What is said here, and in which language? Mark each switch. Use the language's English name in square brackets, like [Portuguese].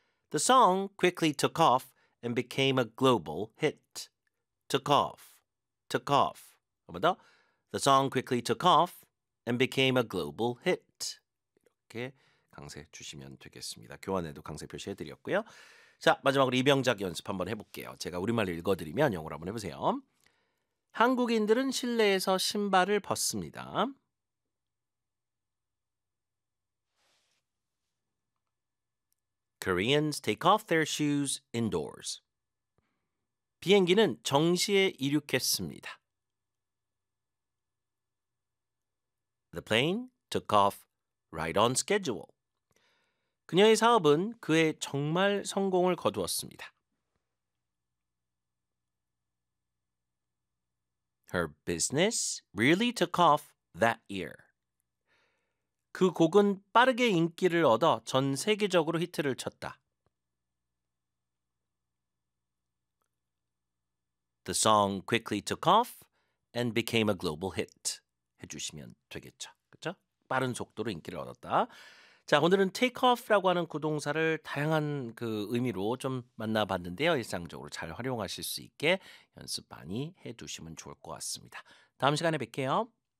[English] The song quickly took off and became a global hit. Took off. Took off. [Korean] 한 번 더. [English] The song quickly took off and became a global hit. [Korean] 이렇게 강세 주시면 되겠습니다. 교환에도 강세 표시해드렸고요. 자, 마지막으로 입영작 연습 한번 해볼게요. 제가 우리말로 읽어드리면 영어로 한번 해보세요. 한국인들은 실내에서 신발을 벗습니다. [English] Koreans take off their shoes indoors. [Korean] 비행기는 정시에 이륙했습니다. [English] The plane took off right on schedule. [Korean] 그녀의 사업은 그의 정말 성공을 거두었습니다. [English] Her business really took off that year. [Korean] 그 곡은 빠르게 인기를 얻어 전 세계적으로 히트를 쳤다. [English] The song quickly took off and became a global hit. [Korean] 해주시면 되겠죠. 그렇죠? 빠른 속도로 인기를 얻었다. 자, 오늘은 take off라고 하는 구동사를 다양한 그 의미로 좀 만나봤는데요. 일상적으로 잘 활용하실 수 있게 연습 많이 해두시면 좋을 것 같습니다. 다음 시간에 뵐게요.